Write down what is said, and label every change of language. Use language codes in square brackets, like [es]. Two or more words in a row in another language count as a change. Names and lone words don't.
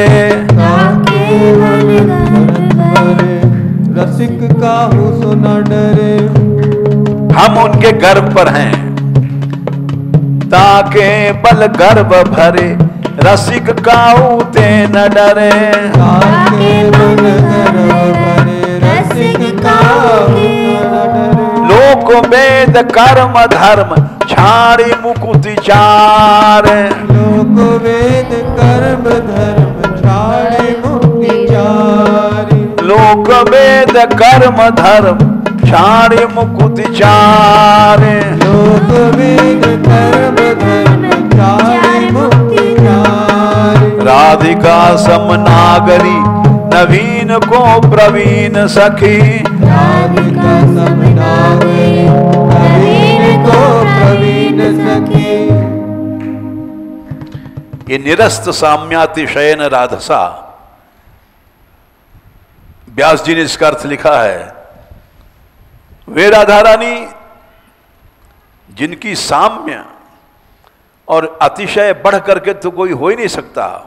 [bra] ताके बल गर्भ भरे रसिक काहू से न डरे, [hi] हम उनके गर्भ पर हैं। [bra] ताके बल गर्भ भरे रसिक काहू ते न डरे, ताके बल गर्भ भरे रसिक काहू न डरे, लोक वेद कर्म धर्म छाड़ी मुकुति चार, लोक वेद कर्म धर्म छाड़ी मुक्ति चारी, लोक वेद कर्म धर्म छाड़ी मुकुति चार, लोक वेद कर्म धर्म छाड़ी मुक्ति चारी। राधे राधिका समनागरी नवीन को प्रवीण सखी। राधिका समनागरी नवीन को प्रवीण सखी। [sa] ये निरस्त साम्यातिशयन राधसा, [hi] व्यास जी ने इसका अर्थ लिखा है, वे राधा रानी जिनकी साम्य और अतिशय बढ़ करके तो कोई हो ही नहीं सकता।